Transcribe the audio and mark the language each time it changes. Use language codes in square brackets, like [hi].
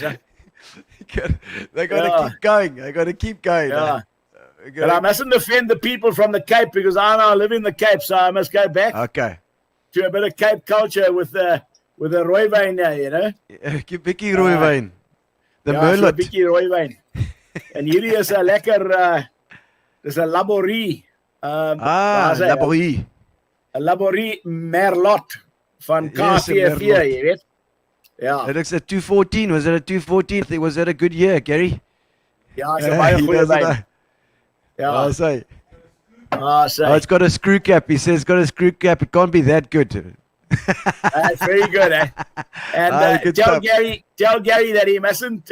[en] They got to keep going. They got to keep going. Yeah. But I mustn't offend the people from the Cape because I now live in the Cape, so I must go back to a bit of Cape culture with a rooiwyn there, [af] Bietjie rooiwyn. The Merlot. Bietjie rooiwyn. En hierdie is 'n lekker dis 'n Laborie. Laborie. 'n Laborie Merlot van KVV, jy weet. Ja. [en] It looks at 214. Was it a 214? Was that a good year, Gary? [af] Ja, [en] it's a [af] baie goeie wyn. Ja. [en] I'll say. It's got a screw cap. He says it's got a screw cap. It can't be that good. That's very good, eh? And tell Gary that he mustn't.